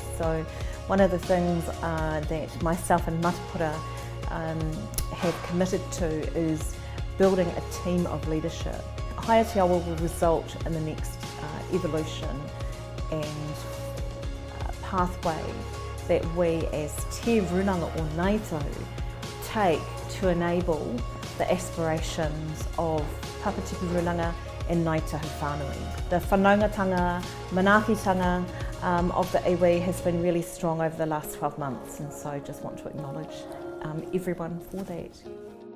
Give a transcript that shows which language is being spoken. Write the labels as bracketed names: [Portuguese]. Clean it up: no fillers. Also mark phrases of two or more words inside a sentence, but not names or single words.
[English] So one of the things that myself and Matapura have committed to is building a team of leadership. Haere will result in the next evolution and pathway that we as Te Runanga o Ngāi Tahu take to enable the aspirations of Papatipu Runanga and [Māori] Ngāi Tahu whānui. [English] The [Māori] whanaungatanga, manaakitanga [English] of the iwi has been really strong over the last 12 months, and so just want to acknowledge everyone for that.